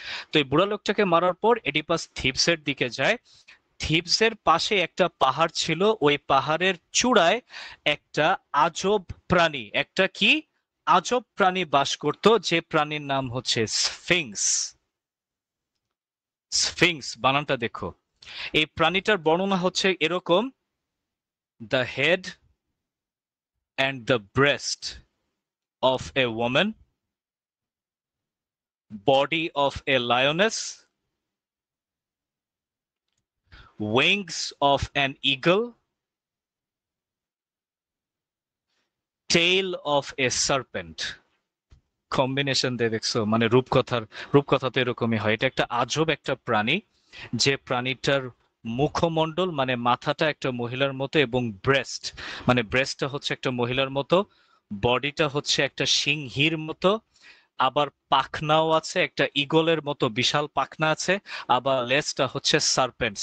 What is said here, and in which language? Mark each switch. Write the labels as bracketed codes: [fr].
[bn] তো এই বুড়া লোকটাকে মারার পর এডিপাস থিবসের দিকে যায়। থিবসের পাশে একটা পাহাড় ছিল, ওই পাহাড়ের চূড়ায় একটা আজব প্রাণী, একটা কি আজব প্রাণী বাস করত, যে প্রাণীর নাম হচ্ছে স্ফিংস। স্ফিংস বানানটা দেখো। এই প্রাণীটার বর্ণনা হচ্ছে এরকম: [en] the head and the breast of a woman, body of a lioness, wings of an eagle, tail of a serpent. [bn] Combination দিয়ে দেখছো, মানে রূপকথা তো এরকমই হয়। এটা একটা আজব একটা প্রাণী, যে প্রাণীটার মুখমণ্ডল, মানে মাথাটা একটা মহিলার মতো, এবং ব্রেস্ট, মানে ব্রেস্টটা হচ্ছে একটা মহিলার মতো, বডিটা হচ্ছে একটা সিংহীর মতো, আবার পাখনাও আছে, একটা ঈগলের মতো বিশাল পাখনা আছে, আবার লেজটা হচ্ছে সার্পেন্ট।